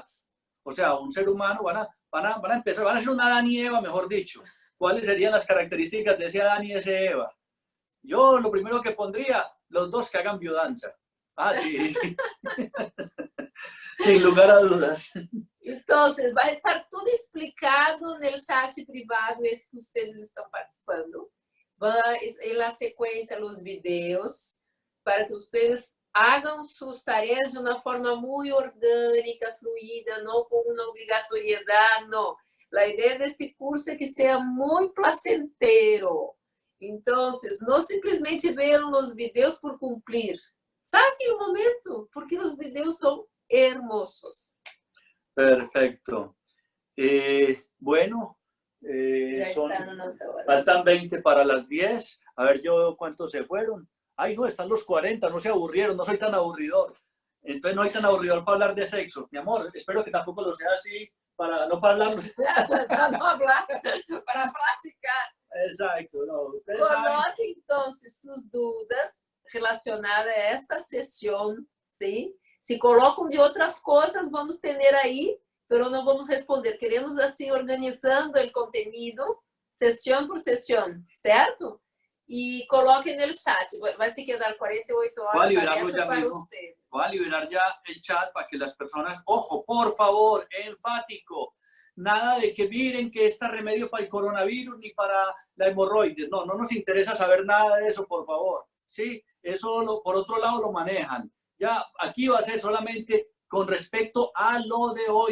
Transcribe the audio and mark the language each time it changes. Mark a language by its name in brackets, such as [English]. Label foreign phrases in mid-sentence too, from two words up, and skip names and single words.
[Spanish] O sea, un ser humano van a empezar, van a ser un Adán y Eva, mejor dicho. ¿Cuáles serían las características de ese Adán y ese Eva? Yo lo primero que pondría, los dos que hagan biodanza. Ah, sí. Sin lugar a dudas. Entonces, [Portuguese] vai estar tudo explicado no chat privado, esse que vocês estão participando. Vai na sequência os vídeos, para que vocês hagam suas tarefas de uma forma muito orgânica, fluida, não com uma obrigatoriedade, não. A ideia desse curso é que seja muito placentero. Então, não simplesmente vejam os vídeos por cumprir. Saque o momento, porque os vídeos são hermosos. [Spanish] Perfecto. Bueno, faltan 20 para las 10. A ver yo cuántos se fueron. Ay, no, están los 40, no se aburrieron, no soy tan aburridor. Entonces no soy tan aburridor para hablar de sexo. Mi amor, espero que tampoco lo sea así, para no hablar. Para no hablar, para praticar. Exacto. No, [Portuguese] coloque, então, suas dúvidas relacionadas a esta sessão, sim? Se colocam de outras coisas, vamos ter aí, mas não vamos responder. Queremos, assim, organizando o conteúdo, sessão por sessão, certo? E coloquem no chat. Vai se quedar 48 horas aberto para vocês. [Spanish] Voy a liberar ya el chat para que las personas, ojo, por favor, enfático, nada de que miren que está remedio para el coronavirus ni para la hemorroides. No, no nos interesa saber nada de eso, por favor. Sí, eso por otro lado lo manejan. Ya aquí va a ser solamente con respecto a lo de hoy.